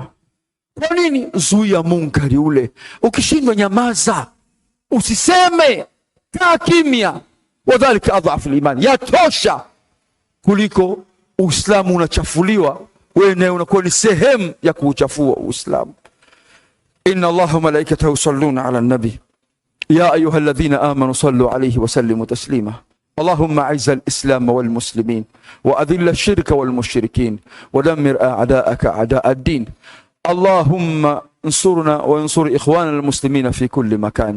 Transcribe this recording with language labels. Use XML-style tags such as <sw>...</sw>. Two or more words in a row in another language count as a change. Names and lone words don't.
<sw>Kwa nini? Zuia munkari ule. Ukishindwa nyamaza, usiseme, kaa kimya.</sw> <ar>وذلك أضعف الإيمان,</ar> <sw>yatosha kuliko Uislamu unachafuliwa, wewe naye unakuwa ni sehemu ya kuuchafua Uislamu.</sw> <ar>إن الله ملائكته يصلون على النبي يا أيها الذين آمنوا صلوا عليه وسلموا تسليما. اللهم اعز الإسلام والمسلمين وأذل الشرك والمشركين ودمر أعداءك أعداء الدين. اللهم انصرنا وانصر إخواننا المسلمين في كل مكان.</ar>